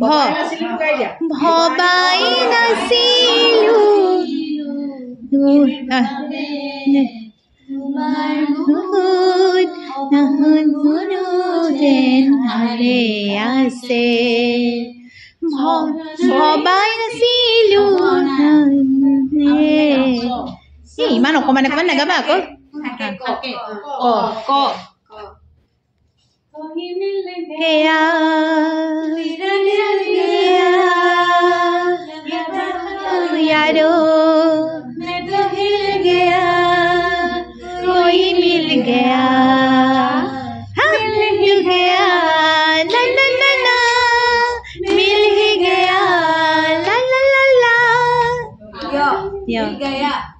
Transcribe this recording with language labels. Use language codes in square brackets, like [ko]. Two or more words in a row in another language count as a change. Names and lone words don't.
[as] ভবাই নাছিলো আছে ভবাই নাছিলো। ইমান অকমান অকমান নাগাবা আকৌ। [hi] ক गया यारो मैं तो हिल गया कोई कोई मिल गया मिल गया ला ला ला ला मिल ही गया ला ला ला ला मिल गया